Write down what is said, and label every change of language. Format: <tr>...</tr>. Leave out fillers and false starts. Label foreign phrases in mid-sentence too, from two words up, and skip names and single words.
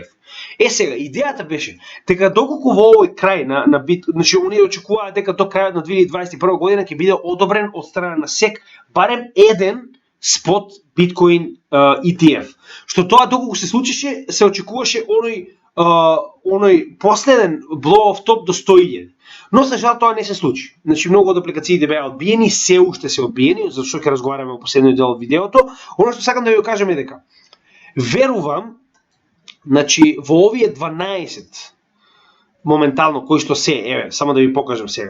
<mk>Сега, идејата беше дека доколку во овој крај на значи оние очекуваат дека до крајот на 2021 година ќе биде одобрен од страна на SEC барем еден спот биткоин ETF. Што тоа доколку се случише, се очекуваше оној последен</mk> <en>blow off top</en> <mk>до 100.000. Но за жал тоа не се случи. Значи многу од апликациите беа одбиени, се уште се одбиени, за што ќе разговараме во последниот дел од видеото. Оно што сакам да ви кажам е дека верувам, значи во овие 12 моментално кои што се, еве, само да ви покажам сега.</mk>